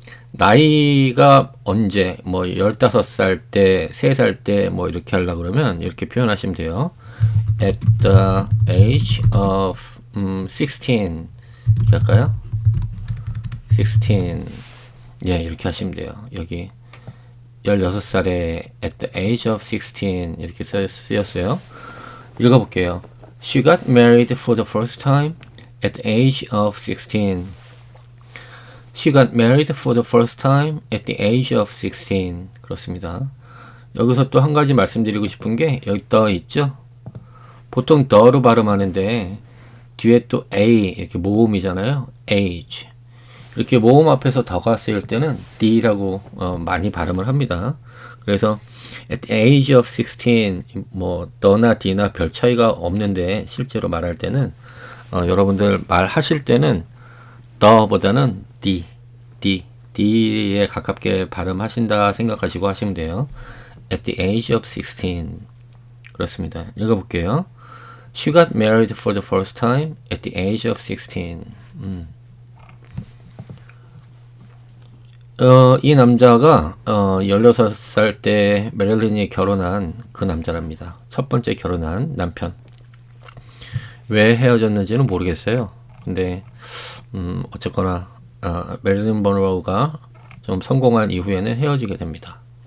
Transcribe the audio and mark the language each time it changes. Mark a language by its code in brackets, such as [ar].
[ko] 나이가 언제? 뭐 15살 때, 3살 때 뭐 이렇게 하려고 그러면 이렇게 표현하시면 돼요. [en] At the age of 16 [ko] 이렇게 할까요? 16 예, 이렇게 하시면 돼요. 여기 16살에 [en] at the age of 16 [ko] 이렇게 쓰였어요. 읽어볼게요. [en] She got married for the first time at the age of 16. She got married for the first time at the age of 16. [ko] 그렇습니다. 여기서 또 한 가지 말씀드리고 싶은 게 여기 떠 있죠? 보통 더로 발음하는데 뒤에 또 a 이렇게 모음이잖아요. age 이렇게 모음 앞에서 더가 쓰일 때는 d라고 많이 발음을 합니다. 그래서 [en] at the age of 16 [ko] 뭐 더나 d나 별 차이가 없는데 실제로 말할 때는 여러분들 말하실 때는 더보다는 d에 가깝게 발음하신다 생각하시고 하시면 돼요. [en] At the age of 16 [ko] 그렇습니다. 읽어볼게요. [en] She got married for the first time at the age of 16. [ko] 이 남자가 16살 때 메릴린이 결혼한 그 남자랍니다. 첫 번째 결혼한 남편. 왜 헤어졌는지는 모르겠어요. 근데 어쨌거나 메릴린 먼로우가 좀 성공한 이후에는 헤어지게 됩니다.